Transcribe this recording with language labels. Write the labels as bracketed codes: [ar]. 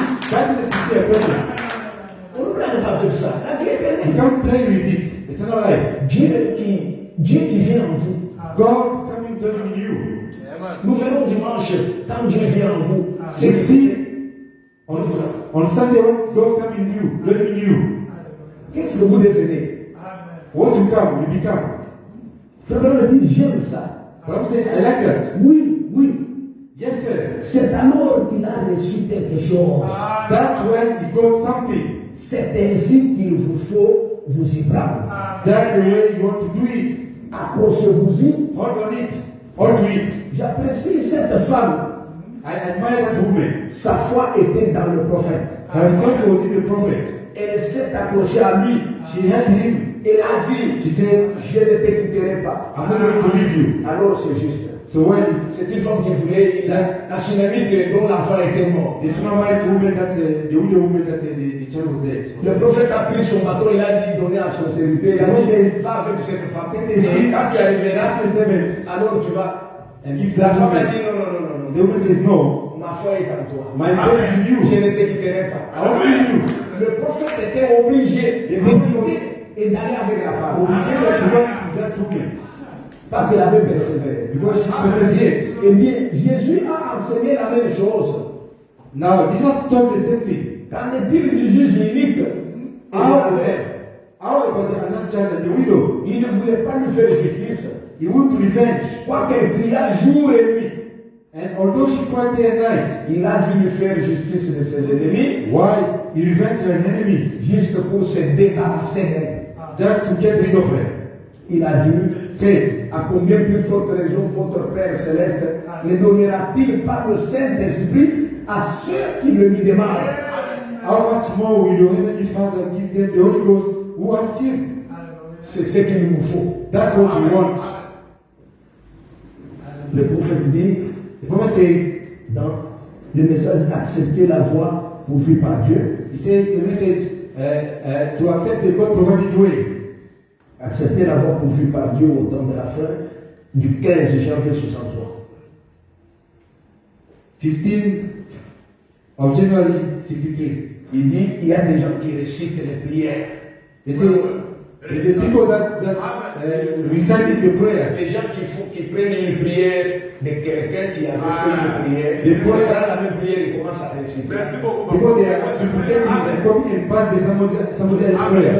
[en] That is the sincere person. [fr] On ne peut pas faire ça. La vie [en] You [fr] éternelle. [en] can't play with it. Eternal life. [fr] Dieu qui vient en vous. [en] God coming dwelling in you. [fr] Nous verrons dimanche, quand Dieu vient en vous, c'est [en] You [fr] que [en] see, on Sunday when God come in you, dwelling in you, [fr] qu'est-ce que vous devenez? [en] what you come, you become. [fr] Frère me dit, j'aime ça. [en] But I'm saying, I like that. [fr] Oui, oui. [en] Yes, sir. [fr] C'est alors qu'il a reçu quelque chose. [en] That's when he got something. [fr] C'est ainsi qu'il vous faut vous y prendre. [en] That's the way you want to do it. [fr] Accrochez-vous-y. [en] Hold on it. Hold to it. [fr] J'apprécie cette femme. [en] I admire that woman. [fr] Sa foi était dans le prophète. [en] Her faith was in the prophet. [fr] Elle s'est accrochée à lui. [en] She helped him. [fr] Elle a dit, [en] She said, [fr] je ne te quitterai pas. [en] I'm not going to leave you. [fr] Alors c'est juste. [en] So when [fr] C'est une femme qui voulait la Sunamite dont l'enfant était mort. [en] the Sunamite woman that, the widow woman that the child was dead. [fr] Le prophète a pris son bâton, il a dit donner à son serviteur. Il a dit, va avec cette femme. Et quand tu arriveras, alors tu vas. [en] And if [fr] La [en] that [fr] femme a [en] woman, [fr] dit non, non, non, non, [en] the [fr] non. [en] woman says no, [fr] Ma foi est en toi. [en] my faith is in [fr] Je [en] you. [fr] ne te quitterai pas. [en] I won't leave you. [fr] Le prophète était obligé de quitter et d'aller avec la femme. [en] Obligated to run to that woman [fr] Parce qu'il avait persévéré. [en] because she persevered. [fr] Eh bien, Jésus a enseigné la même chose. [en] Now, Jesus told the same thing. [fr] Qu'en est-il du juge unique et de la veuve? [en] How about the another child and the widow? [fr] Il ne voulait pas lui faire justice. [en] He went to revenge. [fr] Quoiqu'elle pria jour et nuit, [en] And although she cried day and night, [fr] il a dû lui faire justice de ses ennemis. [en] why? he revenged her enemies [fr] juste pour se débarrasser d'elle. [en] just to get rid of her. [fr] Il a dit, [en] Said, [fr] à combien plus forte raison votre Père Céleste ne donnera-t-il pas le Saint-Esprit à ceux qui le lui demandent? [en] how much more will your heavenly Father give them the Holy Ghost who ask him? [fr] C'est ce qu'il nous faut. [en] That's what we want. [fr] Le prophète dit, [en] The prophet says, [fr] dans le message d'accepter la voie pourvue par Dieu, [en] he says the message to accept the God provided way. [fr] accepter la voie pourvue par Dieu au temps de la fin du 15 janvier 63. [en] 15 of January 63. [fr] Il dit, il y a des gens qui récitent les prières. [en] He said, the people that just recited the prayers. [fr] Les gens qui prennent une prière de quelqu'un qui a fait une prière, ils prennent la même prière et commencent à réciter. [en] Because they are duplicating and copying and pass somebody else's prayer.